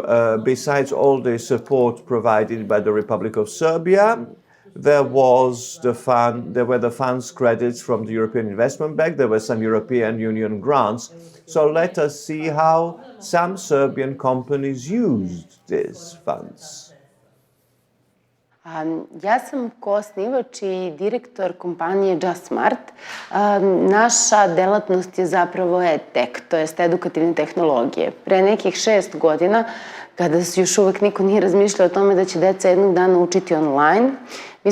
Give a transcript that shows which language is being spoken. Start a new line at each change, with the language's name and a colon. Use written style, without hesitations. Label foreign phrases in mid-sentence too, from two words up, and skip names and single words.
English: Besides all the support provided by the Republic of Serbia, there were the funds credits from the European Investment Bank. There were some European Union grants. So let us see how some Serbian companies used these funds.
Serbian: Ja sam koosnivač I direktor kompanije Just Smart. Naša delatnost je zapravo EdTech, to jest edukativne tehnologije. Pre nekih 6 godina, kada još uvek niko nije razmišljao o tome da će deca jednog dana učiti online, mi